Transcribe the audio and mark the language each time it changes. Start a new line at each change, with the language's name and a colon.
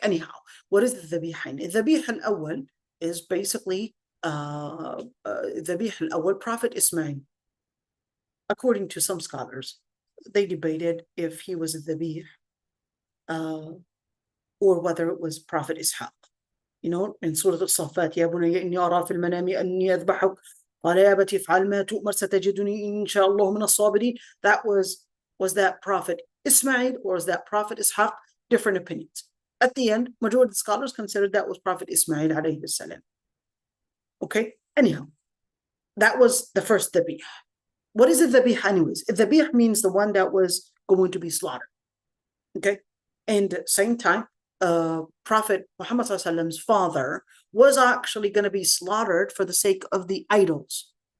English: Anyhow, what is the dhabihain? Dhabih al-awwal is basically Dhabih al-awwal, Prophet Ismail. According to some scholars, they debated if he was a dhabih or whether it was Prophet Ishaq. You know, in Surah al-Safat,
Arabic: يا بني إني أرى في المنام أني أذبحك قال يا أبت افعل ما تؤمر ستجدني إن شاء الله من الصابرين.
English: That was that Prophet Ismail or was that Prophet Ishaq? Different opinions. At the end, majority of the scholars considered that was Prophet Ismail alayhi salam. Okay, anyhow, that was the first dhabih. What is a dhabih anyways? A dhabih means the one that was going to be slaughtered. Okay, and at the same time, Prophet Muhammad's father was actually going to be slaughtered for the sake of the idols.